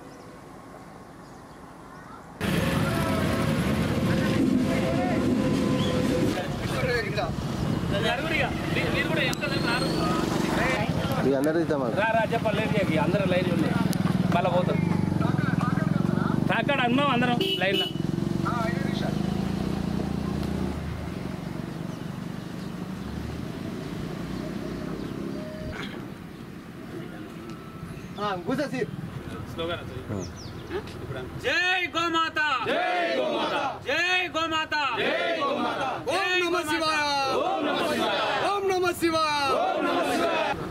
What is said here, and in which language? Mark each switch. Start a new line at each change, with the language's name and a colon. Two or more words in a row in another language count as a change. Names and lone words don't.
Telugu: అందరూ లైన్ ఉన్నాయి మళ్ళీ పోతాం అక్కడ ఉన్నాం అందరం లైన్లో.
Hindi: जय गौ माता, जय गौ माता, जय गौ माता, जय गौ माता,
Sanskrit: ओम नमः शिवाय, ओम नमः शिवाय,
Hindi: ओम नमः शिवाय, ओम नमः शिवाय।